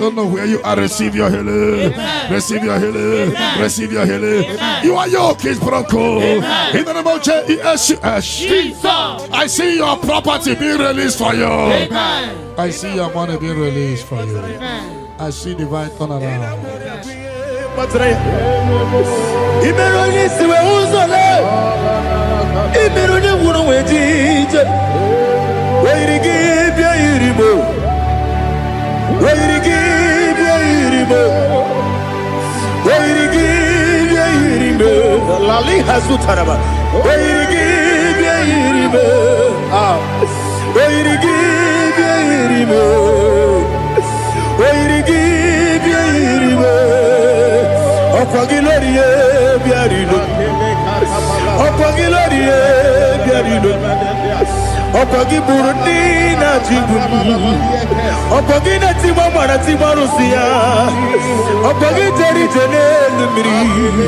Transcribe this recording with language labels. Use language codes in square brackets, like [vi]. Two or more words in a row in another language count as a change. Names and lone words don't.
[en] Don't know where you are. Receive your healing. Amen. Receive your healing. Amen. Receive your healing. Amen. You are yoke is broken. Amen. In the name of Jesus. Jesus. I see your property being released for you. Amen. I see your money being released for you. Amen. I see divine turnaround. Imeroni siwe uzole. Imeroni wuno wejije. Weirigi bia iribo. Weirigi bia iribo. Weirigi bia iribo. Lali hazutaraba. Weirigi bia iribo. Weirigi bia iribo. Weirigi bia iribo. Okwagiloriye biarino. Okwagiloriye biarino. Okwagiburundi na jibu. Okwagina timama na timarusia. Okwagiteri jenelu miri.